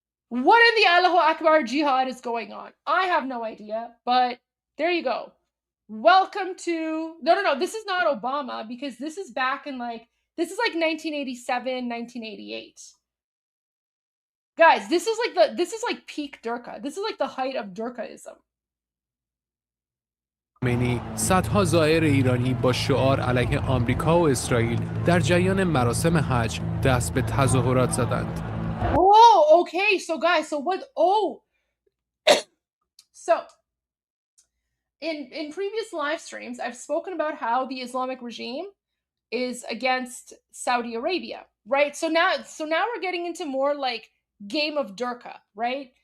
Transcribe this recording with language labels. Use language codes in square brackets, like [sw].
[en] What in the Allahu Akbar Jihad is going on? I have no idea, but there you go. Welcome to, no, this is not Obama, because this is back in this is like 1987, 1988. Guys, this is like peak Durka. This is like the height of Durkaism. [fa] خمینی صدها زائر ایرانی با شعار علیه آمریکا و اسرائیل در جریان مراسم حج دست به تظاهرات زدند. [en] Oh, okay. So guys, so what? Oh, so in previous live streams, I've spoken about how the Islamic regime is against Saudi Arabia, right? So now we're getting into more like game of Durka, right?